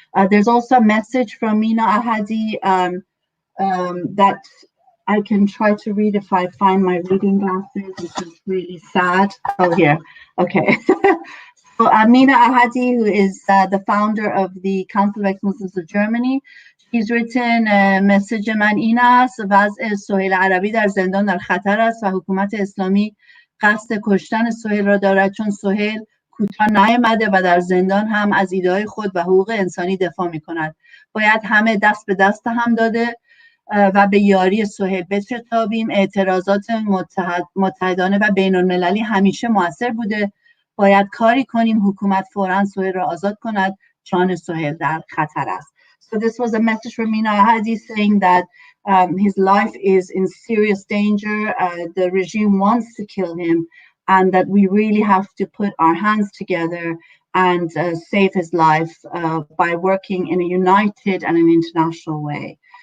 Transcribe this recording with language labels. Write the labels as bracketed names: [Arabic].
[English] There's also a message from Mina Ahadi that I can try to read if I find my reading glasses, which is really sad. Oh, here. Okay. So Amina Ahadi, who is the founder of the Council of Ex-Muslims of Germany, she's written message [Persian] من این است: وضع سهیل عربی در زندان در خطر است و حکومت اسلامی قصد کشتن سهیل را دارد، چون سهیل کوتاه نیامده و در زندان هم از ایده‌های خود و حقوق انسانی دفاع می‌کند. باید همه دست به دست هم داده و به یاری سهیل بشتابیم. اعتراضات متحدانه و بین‌المللی همیشه موثر بوده. باید کاری کنیم حکومت فوراً سهیل را آزاد کند، جان سهیل در خطر است. [English] So this was a message from Mina Ahadi saying that his life is in serious danger. The regime wants to kill him, and that we really have to put our hands together and save his life by working in a united and an international way.